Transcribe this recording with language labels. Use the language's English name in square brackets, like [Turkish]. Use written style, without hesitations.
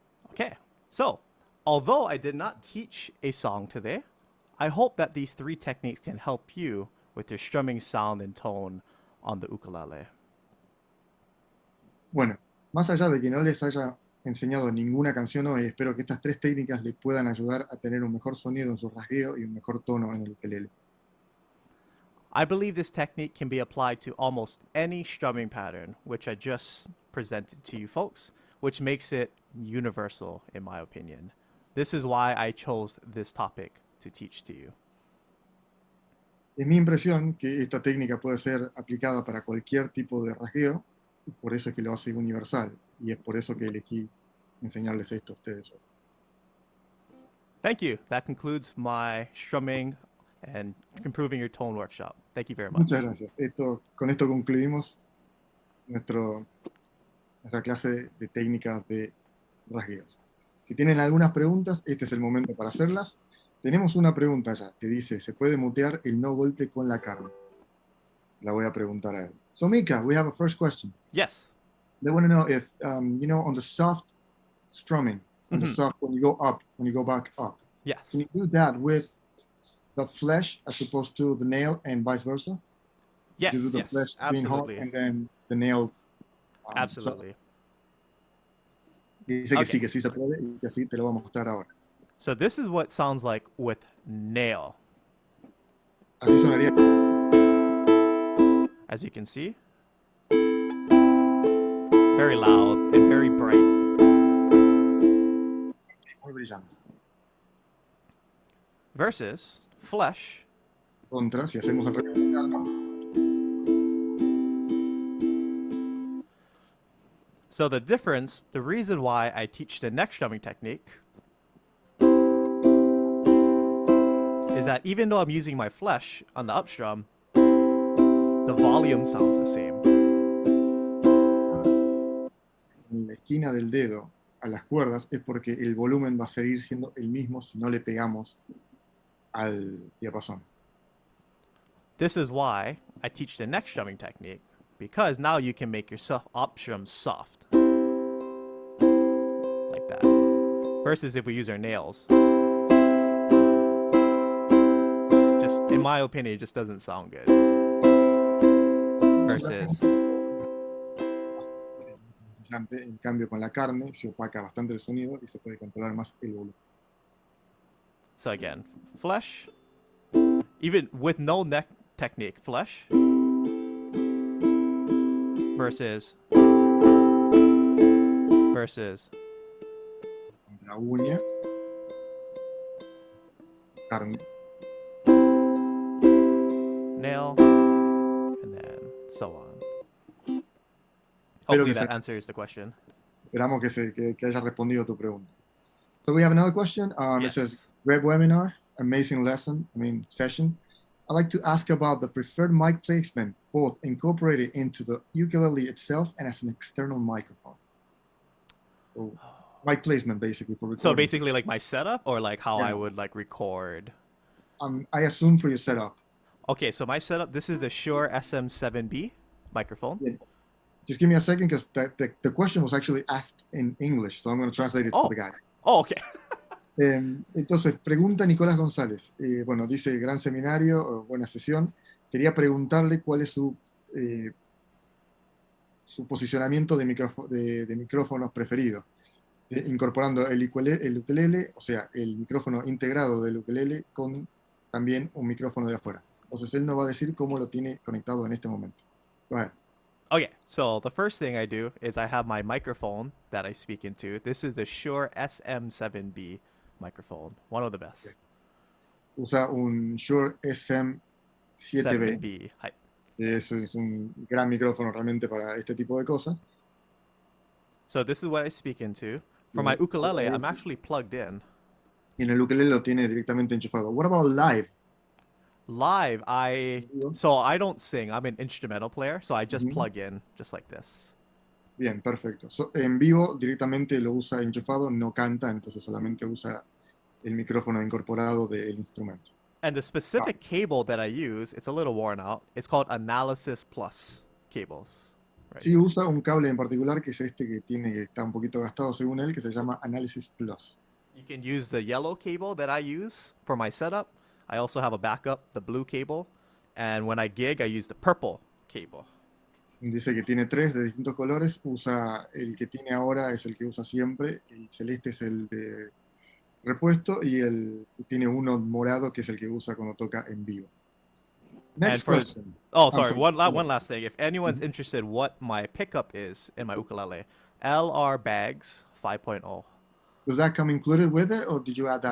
[English] Okay, so although I did not teach a song today, I hope that these three techniques can help you with your strumming sound and tone on the ukulele. [Spanish] Bueno, más allá de que no les haya enseñado ninguna canción hoy, espero que estas tres técnicas les puedan ayudar a tener un mejor sonido en su rasgueo y un mejor tono en el ukelele. [English] I believe this technique can be applied to almost any strumming pattern, which I just presented to you folks, which makes it universal in my opinion. This is why I chose this topic to teach to you. [Spanish] Es mi impresión que esta técnica puede ser aplicada para cualquier tipo de rasgueo, y por eso es que lo hace universal, y es por eso que elegí enseñarles esto a ustedes hoy. [English] Thank you. That concludes my strumming and improving your tone workshop. Thank you very much. [Spanish] Muchas gracias. Con esto concluimos nuestra clase de técnicas de rasgueos. Si tienen algunas preguntas, este es el momento para hacerlas. Tenemos una pregunta ya que dice, ¿se puede mutear el no golpe con la carne? La voy a preguntar a él. [English] So Mika, we have a first question. Yes. They want to know if, on the soft strumming, on the soft, when you go up, when you go back up, Yes. can you do that with the flesh as opposed to the nail and vice versa? Yes. You do the Yes. flesh being hot Absolutely. and then the nail. Absolutely. [Spanish] Dice que [English] Okay. [Spanish] sí, que sí se puede y que sí te lo voy a mostrar ahora. [English] So this is what it sounds like with nail. [Spanish] Así sonaría. [English] As you can see. very loud and very bright. [Spanish] Muy brillante. [English] Versus flesh. [Spanish] Contra, si hacemos el revés, [English] So the difference, the reason why I teach the neck strumming technique is that even though I'm using my flesh on the upstrum, the volume sounds the same. [Spanish] en la esquina del dedo a las cuerdas es porque el volumen va a seguir siendo el mismo si no le pegamos al diapasón. [English] This is why I teach the neck strumming technique, because now you can make your upstrum soft. Like that. Versus if we use our nails. Just, in my opinion, it just doesn't sound good. Versus... [Spanish] En cambio, con la carne se opaca bastante el sonido y se puede controlar más el volumen. [English] So again, flesh, even with no neck technique, flesh versus [Spanish] La uña, carne, [English] nail, and then so on. Hopefully that answers the question. [Spanish] Esperamos que haya respondido tu pregunta. [English] So we have another question. It says, Yes. great webinar, amazing session. I'd like to ask about the preferred mic placement, both incorporated into the ukulele itself and as an external microphone. So, mic placement, basically, for recording. So basically like my setup or like how Yeah. I would like record? I assume for your setup. Okay, so my setup, this is the Shure SM7B microphone. Yeah. Just give me a second because the question was actually asked in English, so I'm going to translate it for the guys. Oh, okay. [Spanish] Entonces, pregunta Nicolás González. Bueno, dice, gran seminario, buena sesión. Quería preguntarle cuál es su posicionamiento de micrófonos preferido, incorporando el ukelele, o sea, el micrófono integrado del ukelele con también un micrófono de afuera. Entonces, él nos va a decir cómo lo tiene conectado en este momento. [English] Go ahead. Okay, so the first thing I do is I have my microphone that I speak into. This is the Shure SM7B microphone, one of the best. [Spanish] Usa un Shure SM7B. 7B. Eso es un gran micrófono realmente para este tipo de cosas. [English] So this is what I speak into. For my ukulele, I'm actually plugged in. [Spanish] Y en el ukelele lo tiene directamente enchufado. [English] What about live? Live, so I don't sing. I'm an instrumental player, so I just plug in just like this. [Spanish] Bien, perfecto. En vivo directamente lo usa enchufado, no canta, entonces solamente usa el micrófono incorporado del instrumento. [English] And the specific cable that I use, it's a little worn out. It's called Analysis Plus cables. Right? [Spanish] Sí, usa un cable en particular que es este que está un poquito gastado según él, que se llama Analysis Plus. [English] You can use the yellow cable that I use for my setup. I also have a backup, the blue cable. And when I gig, I use the purple cable. [Spanish] Dice que tiene 3 de distintos colores. Usa el que tiene ahora, es el que usa siempre. El celeste es el de repuesto y tiene uno morado que es el que usa cuando toca en vivo. [English] Next question. Sorry. One last thing. If anyone's interested what my pickup is in my ukulele, LR Bags 5.0. Does that come included with it or did you add that